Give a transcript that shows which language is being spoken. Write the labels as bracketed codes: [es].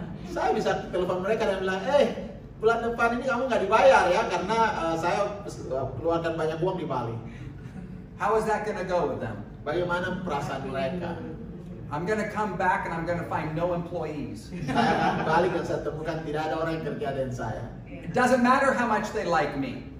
[id] Saya bisa telepon mereka dan bilang, bulan depan ini kamu nggak dibayar ya karena saya keluarkan banyak uang di Bali. [en] How is that going to go with them? [id] Bagaimana perasaan mereka? [en] I'm going to come back and I'm going to find no employees. [id] Saya akan balik dan saya temukan tidak ada orang yang kerja dengan saya. [en] It doesn't matter how much they like me.